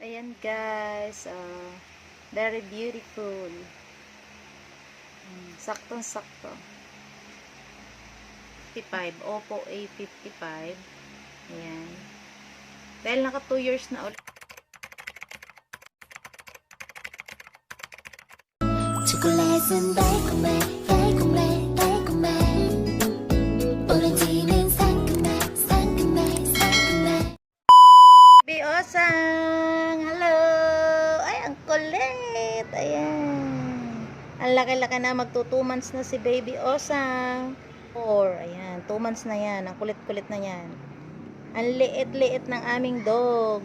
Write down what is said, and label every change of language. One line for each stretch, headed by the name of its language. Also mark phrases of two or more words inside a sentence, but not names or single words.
Filipino: Ayan guys,
English: very beautiful.
Filipino: Saktong-sakto. 55, Oppo A55. Ayan. Dahil naka 2 years na ulit.
Korean: 초콜릿은 달콤해 달콤해 달콤해 오렌지는 상큼해 상큼해 상큼해
Filipino: Baby Osang! Hello! Ay, ang kulit! Ayan. Ang laki-laki na. Magto 2 months na si Baby Osang. 4. Ayan. 2 months na yan. Ang kulit-kulit na yan. Ang liit-liit ng aming dog.